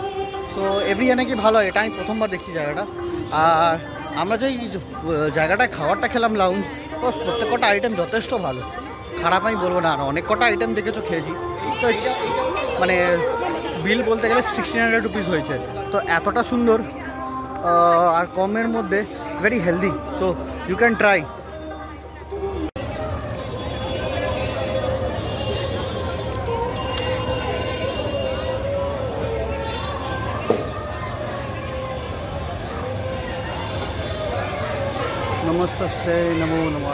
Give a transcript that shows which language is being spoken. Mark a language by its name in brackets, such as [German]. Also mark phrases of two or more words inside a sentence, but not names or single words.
[English] so every year [Bangla] নাকি ভালো হয়, এটা আমি প্রথমবার দেখছি জায়গাটা। আর আমরা যেই জায়গাটায় খাবারটা খেলাম, লাউঞ্জ, প্রত্যেক কটা আইটেম যথেষ্ট ভালো, খারাপ আমি বলবো না। আর অনেক কটা আইটেম দেখেছো, খেয়েছি। তো মানে বিল বলতে গেলে 1600 রুপিস হয়েছে। তো এতটা সুন্দর আর কমের মধ্যে, [English] very healthy, so you can try. [Sanskrit] नमस्तस्यै नमो नमः।